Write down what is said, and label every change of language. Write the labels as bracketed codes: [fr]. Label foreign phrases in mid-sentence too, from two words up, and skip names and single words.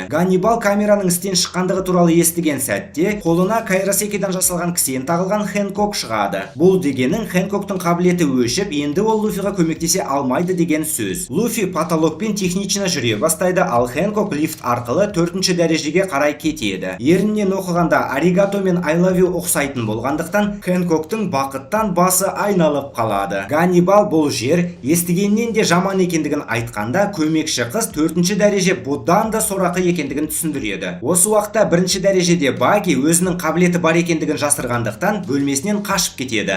[kk] Ганнибал камераның істен шыққандығы туралы естіген сәтте, қолына кайросекеден жасалған кісен тағылған Хэнкок шығады. Бұл дегенің Хэнкоктың қабілеті өшіп, енді ол Луфиға көмектесе алмайды деген сөз. Луфи потолокпен технично жүре бастайды, ал Хэнкок лифт арқылы 4-ші дәрежеге қарай кетеді. Ерінен оқығанда аригато мен [en] I love you [kk] ұқсайтын болғандықтан, Хэнкоктың бақыттан басы айналып қалады. Ганнибал бұл жер естігеннен де жаман екендігін айтқанда, көмекші қыз 4-ші дәреже бұдан да сорақы екендігін түсіндіреді. Осы уақытта 1-ші дәрежеде Баги өзінің қабілеті бар екендігін жасырғандықтан бөлмесінен қашып кетеді.